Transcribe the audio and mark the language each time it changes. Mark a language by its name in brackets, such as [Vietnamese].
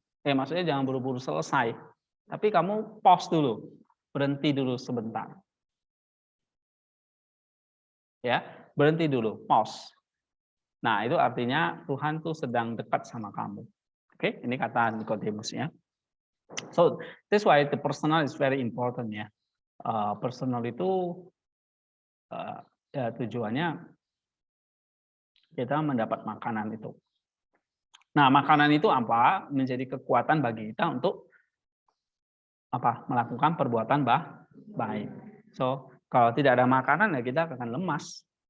[Indonesian] Maksudnya jangan buru-buru selesai. Tapi kamu pause dulu, berhenti dulu sebentar. Ya, berhenti dulu, pause. Nah, itu artinya Tuhan tuh sedang dekat sama kamu. Oke, ini kata Nikodemus ya. [English] So, that's why the personal is very important ya. [Indonesian] Personal itu ya tujuannya kita mendapat makanan itu. Nah, makanan itu apa? Menjadi kekuatan bagi kita untuk apa? Melakukan perbuatan baik. So, kalau tidak ada makanan ya kita akan lemas.